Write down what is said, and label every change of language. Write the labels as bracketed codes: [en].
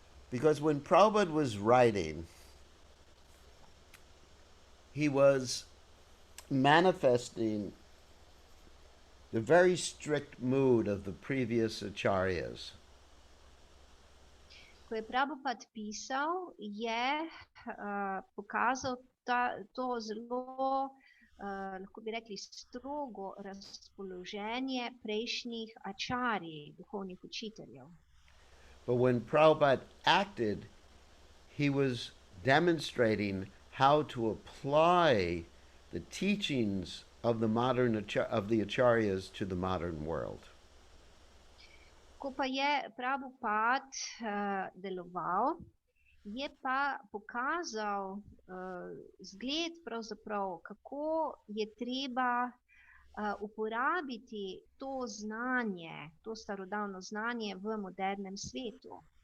[en] Because when Prabhupada was writing, he was manifesting the very strict mood of the previous acharyas. [sl] Ko je Prabhupada pisal, je pokazal to zelo, lahko bi rekli, strogo razpoloženje prejšnjih acharij, duhovnih učiteljev. [en] But when Prabhupada acted, he was demonstrating how to apply the teachings of the acharyas to the modern world. [sl] Ko pa je Prabhupada deloval, je pa pokazal zgled pravzaprav, kako je treba uporabiti to znanje, to starodavno znanje v modernem svetu.